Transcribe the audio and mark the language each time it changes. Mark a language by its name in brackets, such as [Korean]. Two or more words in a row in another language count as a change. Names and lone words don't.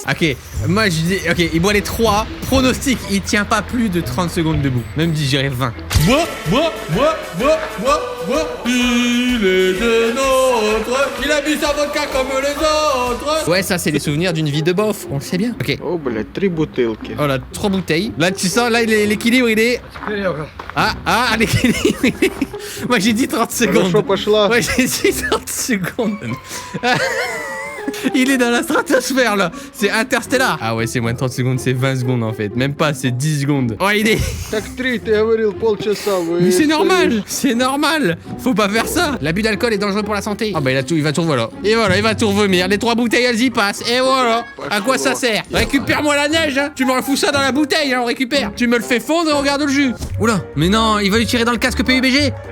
[French] Ok, moi je dis, ok, il boit les 3, pronostic, il tient pas plus de 30 secondes debout. Même dit, j'irais 20. Il est des nôtres, il a bu sa vodka comme les autres. Ouais, ça c'est les souvenirs d'une vie de bof, on le sait bien. Ok. [Russian] Oh, блядь, 3 бутылки. [French] Oh là, 3 bouteilles. Là, tu sens, là, l'équilibre, il est... Ah, l'équilibre, il est... Moi, j'ai dit 30 secondes. [Russian] Хорошо пошла. [French] Ouais, j'ai dit 30 secondes. Il est dans la stratosphère là. C'est interstellar. Ah ouais, c'est moins de 30 secondes, c'est 20 secondes en fait. Même pas, c'est 10 secondes. Oh, il est. [Russian] Так 3, ты говорил полчаса. [French] Mais c'est normal, c'est normal. Faut pas faire ça. L'abus d'alcool est dangereux pour la santé. Ah bah il va tout voilà. Et voilà, il va tout revomir. Les 3 bouteilles elles y passent. Et voilà. À quoi ça sert? Récupère-moi la neige, hein. Tu me refous ça dans la bouteille, hein, on récupère. Tu me le fais fondre et on regarde le jus. Oula, mais non, il va lui tirer dans le casque PUBG.